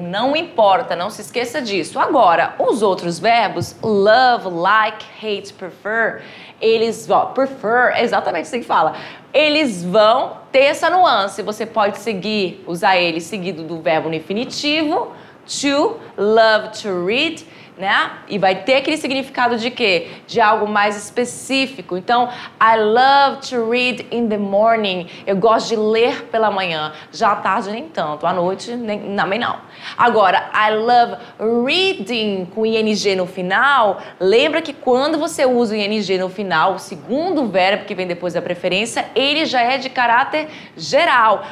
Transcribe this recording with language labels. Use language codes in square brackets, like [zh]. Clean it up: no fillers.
[pt] Não importa, não se esqueça disso. Agora, os outros verbos, love, like, hate, prefer, eles, prefer, é exatamente assim que fala. Eles vão ter essa nuance. Você pode usar ele seguido do verbo no infinitivo, to, love to read, né? E vai ter aquele significado de quê? De algo mais específico. [en] Então, I love to read in the morning. [pt] Eu gosto de ler pela manhã. Já à tarde nem tanto, à noite também não. Agora, I love reading com ing no final. Lembra que quando você usa o ing no final, o segundo verbo que vem depois da preferência, ele já é de caráter geral.